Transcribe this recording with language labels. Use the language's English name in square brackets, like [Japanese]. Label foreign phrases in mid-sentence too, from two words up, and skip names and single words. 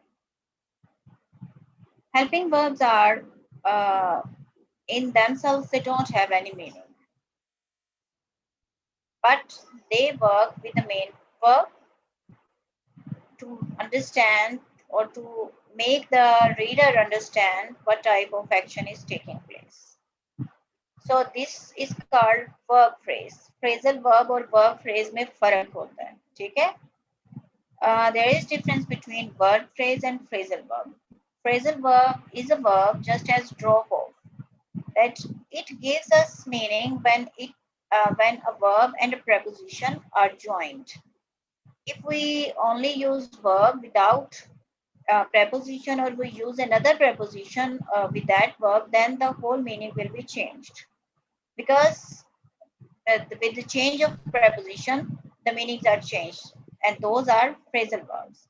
[English] Helping verbs are in themselves, they don't have any meaning, but they work with the main verb to understand or to make the reader understand what type of action is taking place. So this is called verb phrase. Phrasal verb [Hindi] और [English] verb phrase [Hindi] में फर्क होता है, ठीक है? [English] There is difference between verb phrase and phrasal verb. Phrasal verb is a verb just as drop off, that it gives us meaning when a verb and a preposition are joined. If we only use verb without preposition, or we use another preposition with that verb, then the whole meaning will be changed, because with the change of preposition the meanings are changed, and those are phrasal verbs.